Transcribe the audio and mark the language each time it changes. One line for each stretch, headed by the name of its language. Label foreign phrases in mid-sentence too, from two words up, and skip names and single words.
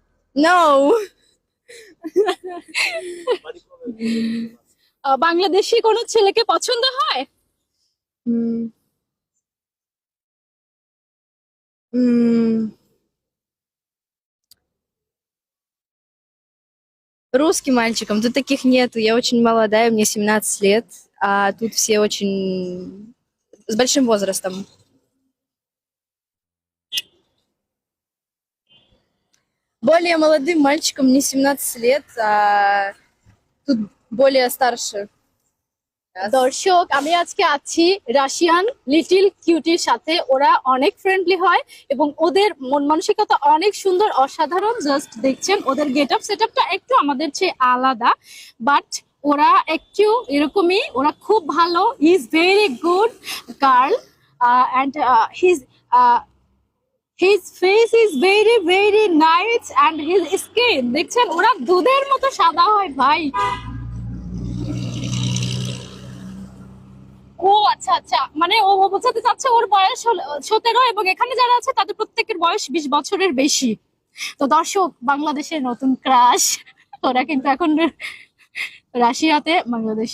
English: No.
Bangla: বাংলাদেশি কোন ছেলেকে পছন্দ হয়?
Russian: М, м, Русским мальчикам. Тут таких нету. Я очень молодая, мне 17 лет, а тут все очень с большим возрастом. Более молодым мальчикам мне 17 лет, а тут более старше.
Bangla: দর্শক, আমি আজকে আছি
English: Russian little cutie
Bangla: সাথে। ওরা অনেক ফ্রেন্ডলি হয় এবং ওদের মন মানসিকতা অনেক সুন্দর, অসাধারণ। জাস্ট দেখছেন ওদের
English: get up set up
Bangla: একটু আমাদের চেয়ে আলাদা, বাট ওরা একটু এরকমই। ওরা খুব ভালো।
English: is very good girl and his his face is very very nice and his skin
Bangla: দেখছেন ওরা দুধের মতো সাদা হয় ভাই। ও আচ্ছা আচ্ছা, মানে ও ও বোঝাতে চাচ্ছে ওর বয়স 17 এবং এখানে যারা আছে তাদের প্রত্যেকের বয়স 20 বছরের বেশি। তো দর্শক, বাংলাদেশের নতুন ক্রাশ ওরা কিন্তু এখন রাশিয়াতে বাংলাদেশ।